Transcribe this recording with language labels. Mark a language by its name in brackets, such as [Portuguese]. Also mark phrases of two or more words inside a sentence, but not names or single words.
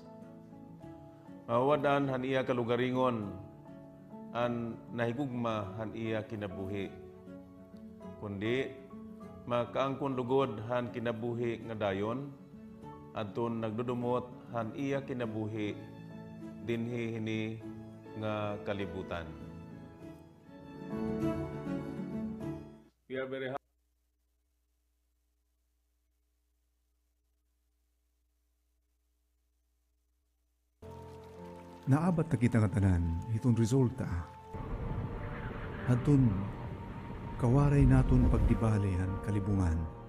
[Waray] Mawadan han iya kalugaringon an nahigugma han iya kinabuhi. Kundi makaangkon lugod han kinabuhi nga dayon adton nagdudumot han iya kinabuhi dinhi hini nga kalibutan. [English] We are very happy. [Waray] Naabat na kita nga tanan, itong resulta. Hadton, kawaray naton pagdibalihan kalibungan.